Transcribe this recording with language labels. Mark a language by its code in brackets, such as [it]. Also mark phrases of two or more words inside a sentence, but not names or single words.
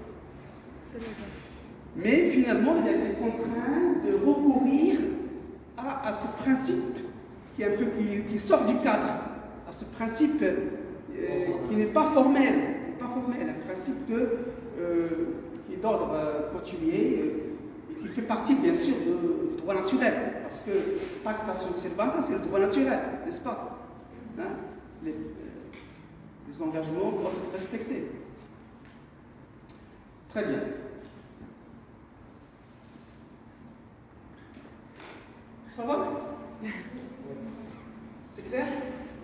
[fr] Mais finalement, il a été contraint de recourir à ce principe qui, qui sort du cadre, à ce principe qui n'est pas formel, un principe qui est d'ordre coutumier et qui fait partie bien sûr du droit naturel, parce que [la] pacta sunt servanda, [fr] c'est le droit naturel, n'est-ce pas? Hein? Les engagements doivent être respectés. Très bien. Ça va? C'est clair?